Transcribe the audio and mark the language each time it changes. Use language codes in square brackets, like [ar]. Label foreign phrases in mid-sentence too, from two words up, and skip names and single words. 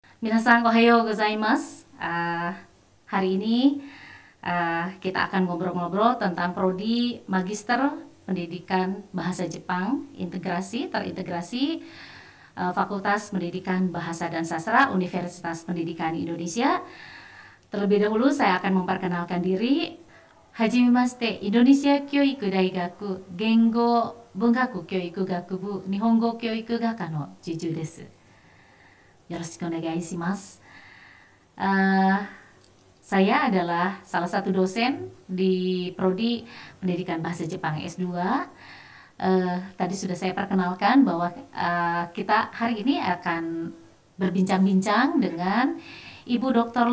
[ja] 皆さん おはよう ございます. [id] Hari ini kita akan ngobrol-ngobrol tentang prodi Magister Pendidikan Bahasa Jepang terintegrasi Fakultas Pendidikan Bahasa dan Sastra Universitas Pendidikan Indonesia. Terlebih dahulu saya akan memperkenalkan diri. [ja] はじめまして、インドネシア 教育 大学 言語 文学 教育 学部 日本語 教育 学科 の Juju です. よろしく お願い します. [id] Saya adalah salah satu dosen di Prodi Pendidikan Bahasa Jepang S2. Tadi sudah saya perkenalkan bahwa kita hari ini akan berbincang-bincang dengan Ibu Dr.